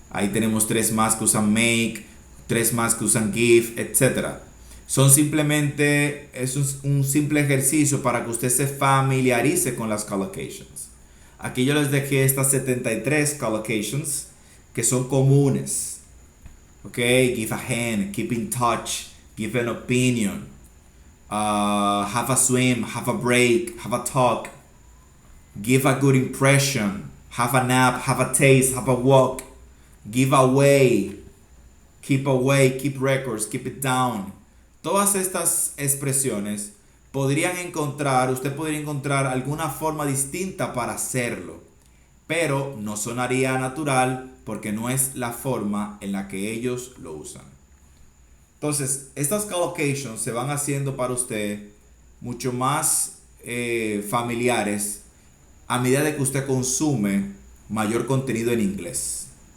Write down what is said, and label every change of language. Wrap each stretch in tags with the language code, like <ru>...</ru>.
<es>Ahí tenemos 3 más que usan make, 3 más que usan give, etc. Son simplemente, es un simple ejercicio para que usted se familiarice con las collocations. Aquí yo les dejé estas 73 collocations que son comunes.</es> <en>Okay, give a hand, keep in touch, give an opinion, have a swim, have a break, have a talk, give a good impression, have a nap, have a taste, have a walk, give away, keep records, keep it down.</en> <es>Todas estas expresiones usted podría encontrar alguna forma distinta para hacerlo, pero no sonaría natural porque no es la forma en la que ellos lo usan. Entonces, estas collocations se van haciendo para usted mucho más familiares a medida de que usted consume mayor contenido en inglés.</es>